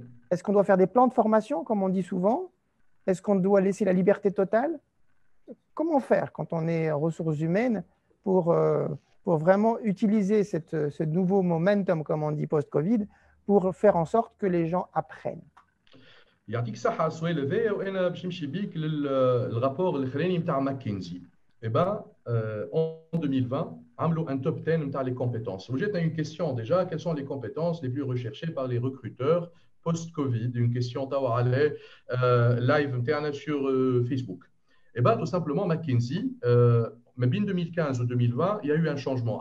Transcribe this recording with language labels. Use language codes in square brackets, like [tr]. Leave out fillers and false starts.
[fr] Est-ce qu'on doit faire des plans de formation, comme on dit souvent? Est-ce qu'on doit laisser la liberté totale? Comment faire quand on est en ressources humaines pour pour vraiment utiliser ce nouveau momentum, comme on dit, post-Covid, pour faire en sorte que les gens apprennent. [ar] يعطيك الصحة على السؤال هذايا وأنا باش نمشي بيك للرابور الأخراني نتاع ماكنزي. [fr] Eh ben, en 2020, [ar] عملوا [fr] un top 10 نتاع les compétences. Vous avez une question déjà, quelles sont les compétences les plus recherchées par les recruteurs post-Covid? Une question [ar] تاع على [fr] live [ar] نتاعنا [fr] sur Facebook. Eh ben, tout simplement, McKinsey, mais bien 2015 ou 2020, il y a eu un changement.